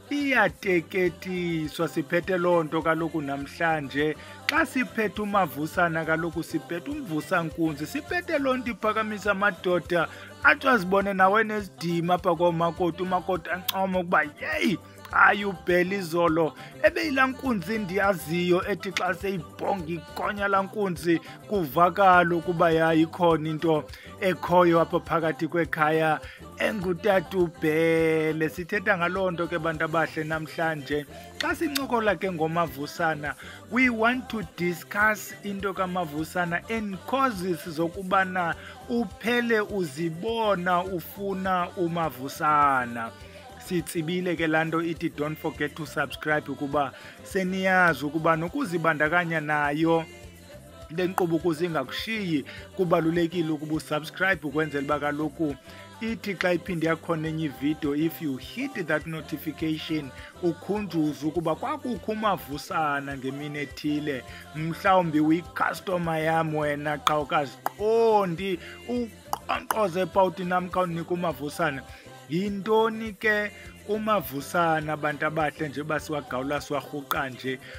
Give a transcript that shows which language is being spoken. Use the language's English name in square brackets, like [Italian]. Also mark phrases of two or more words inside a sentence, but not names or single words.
[Xhosa] iyateketiswa siphethe lonto kaloku namhlanje xa siphethe umavusana kaloku siphethe umvusankunzi siphethe lonto iphakamisa amadoda athi azibone nawe nesidima apha komakoti umakoti ancoma ukuba yeyi hayi ubhela izolo ebeyila nkunzi ndiyaziyo ethi xa seyibhonga igonya la nkunzi kuvakala ukuba yayikhona into ekhoyo apha phakathi kwekhaya engutata ubhele sithetha ngaloo nto ke bantu abahle namhlanje xa sincokola ke ngomavusana [English] we want to discuss [Xhosa] into kamavusana and causes zokubana uphele uzibona ufuna umavusana sitsibile ke lanto ithi [English] don't forget to subscribe [Xhosa] ukuba seniyazi ukuba nokuzibandakanya nayo lenkqubo ukuze ingakushiyi kubalulekile ukuba usubscribe ukwenzela uba kaloku ithi xa iphinde yakhona enye ivideo [English] if you hit that notification [Xhosa] ukhunjuze ukuba kwakukho umavusana ngemini ethile mhlawumbi uyicustomer yam wena xa ukaziqondi uqonkqoze epawuti nam khawunika umavusana yintoni ke umavusana abantu abahle nje basiwagawula siwarhuqa nje